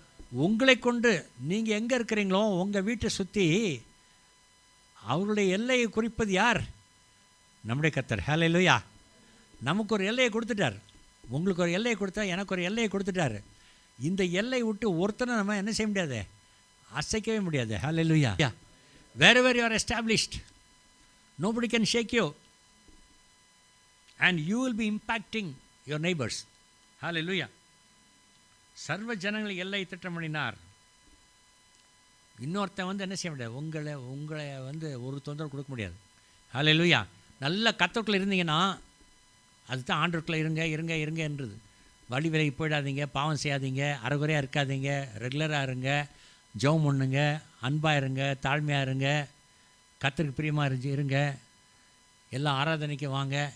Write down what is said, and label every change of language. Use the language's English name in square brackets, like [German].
[Tamil] உங்களை கொண்டு நீங்கள் எங்கே இருக்கிறீங்களோ உங்கள் வீட்டை சுற்றி அவருடைய எல்லையை குறிப்பது யார்? நம்முடைய கர்த்தர். ஹல்லேலூயா. நமக்கு ஒரு எல்லையை கொடுத்துட்டார். உங்களுக்கு ஒரு எல்லையை கொடுத்தா, எனக்கு ஒரு எல்லையை கொடுத்துட்டார். இந்த எல்லை விட்டு ஒருத்தனை நம்ம என்ன செய்ய முடியாது? அசைக்கவே முடியாது. ஹல்லேலூயா. [English] wherever you are established, nobody can shake you, and you will be impacting your neighbors. Hallelujah. [Tamil] சர்வ ஜனங்களை எல்லை திட்டம் பண்ணினார். இன்னொருத்தன் என்ன செய்ய முடியாது? உங்களை ஒரு தொந்தரவு கொடுக்க முடியாது. ஹல்லேலூயா. நல்ல கர்த்தருக்குள்ள இருந்தீங்கன்னா, அதுதான் ஆண்டவருக்குள்ள இருங்கன்றது. வழி விலகி போயிடாதீங்க, பாவம் செய்யாதீங்க, அறகுறையாக இருக்காதீங்க, ரெகுலராக இருங்க, ஜெபம் பண்ணுங்க, அன்பாக இருங்க, தாழ்மையாக இருங்க, கர்த்தருக்கு பிரியமாக இருங்க, எல்லாம் ஆராதனைக்கு வாங்க.